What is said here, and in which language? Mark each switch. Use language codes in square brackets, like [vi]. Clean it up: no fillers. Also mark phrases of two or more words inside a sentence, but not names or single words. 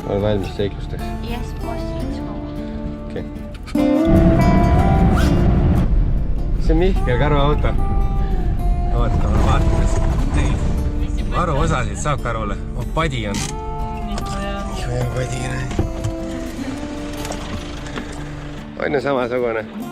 [et] valmis seiklusteks? [en] Yes, boss, let's go. [et] Okei. See on Mihkel Karu auto. Vaatame. Karu osasid saab Karule. Padi on. Nihu padi. On ju samasugune.